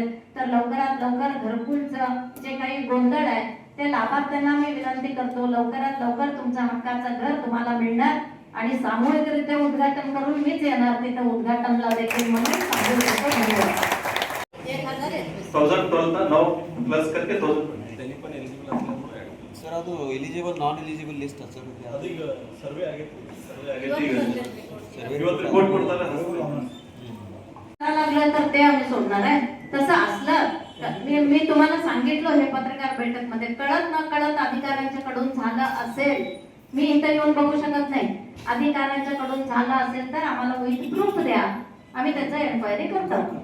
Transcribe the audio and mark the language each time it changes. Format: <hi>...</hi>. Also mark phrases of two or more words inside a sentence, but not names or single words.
<mr>तर लवकरात लवकर घरकुलचं जे काही गोंधळ आहे ते लाभार्थ्यांना मी विनंती करतो, लवकरात लवकर तुमच्या हक्काचं घर तुम्हाला मिळणार आणि सामूहिकरित्या उद्घाटन करून मीच येणार तिथं उद्घाटनला देखील म्हणून सांगू शकतो. धन्यवाद.</mr> <en>1012 now plus करके 1000</en> <mr>त्यांनी पण एलिजिबल असल्यामुळे सर</mr> <kn>ಅದು</kn> <en>eligible non eligible list sir</en> <kn>ಅದೀಗ ಸರ್ವೆ ಆಗೈತಿ ಸರ್ವೆ ಇವತ್ತು ರಿಪೋರ್ಟ್ ಕೊಡ್ತಾರೆ</kn> <mr>लागलं तर ते आम्ही सोडणार आहे. तसं असलं मी तुम्हाला सांगितलं हे पत्रकार बैठक मध्ये कळत न कळत अधिकाऱ्यांच्या कडून झालं असेल, मी इथं येऊन बघू शकत नाही. अधिकाऱ्यांच्या कडून झालं असेल तर आम्हाला</mr> <en>with proof</en> <mr>द्या, आम्ही त्याचं एन्क्वायरी करतो.</mr>